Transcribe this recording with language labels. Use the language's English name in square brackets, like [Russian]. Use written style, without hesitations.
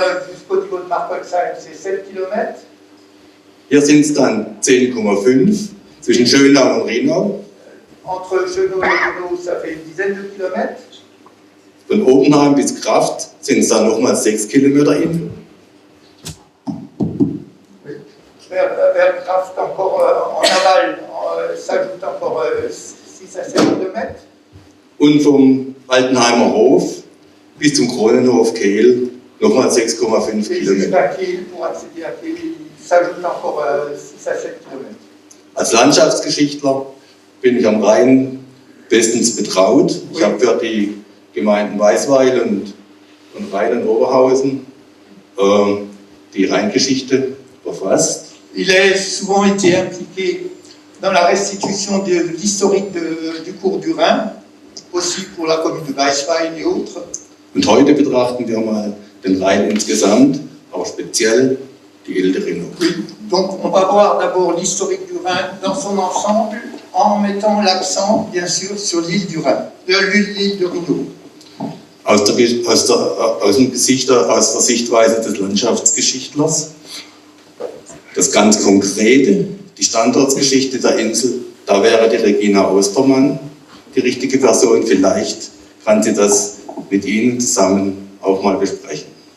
[French] Jusqu'au niveau de Markolsheim, c'est 7 km. [German] Hier sind es dann 10,5 zwischen Schönau und Rhinau. [French] Entre Schönau et Rhino, ça fait une dizaine de kilomètres. [German] Von Oppenheim bis Kraft sind es dann nochmal 6 Kilometer in. [French] Vers Kraft, encore en aval, s'ajoute encore 6 à 7 kilomètres. [German] Und vom Altenheimer Hof bis zum Kronenhof Kehl nochmal 6,5 Kilometer. [French] Jusqu'à Kehl, pour accéder à Kehl, il s'ajoute encore 6 à 7 kilomètres. [German] Als Landschaftsgeschichtler bin ich am Rhein bestens betraut. Ich habe für die Gemeinden Weisweil und Rhein und Oberhausen die Rheingeschichte verfasst. [French] Il a souvent été impliqué dans la restitution de l'historique du cours du Rhin, aussi pour la commune de Weisweil et autres. [German] Und heute betrachten wir mal den Rhein insgesamt, auch speziell die Ile de Rhino. [French] Oui. Donc on va voir d'abord l'historique du Rhin dans son ensemble, en mettant l'accent bien sûr sur l'île du Rhin, l'île de Rhino. [German] Aus der Sichtweise des Landschaftsgeschichtlers, das ganz Konkrete, die Standortgeschichte der Insel, da wäre die Regina Ostermann die richtige Person. Vielleicht kann sie das mit Ihnen zusammen auch mal besprechen.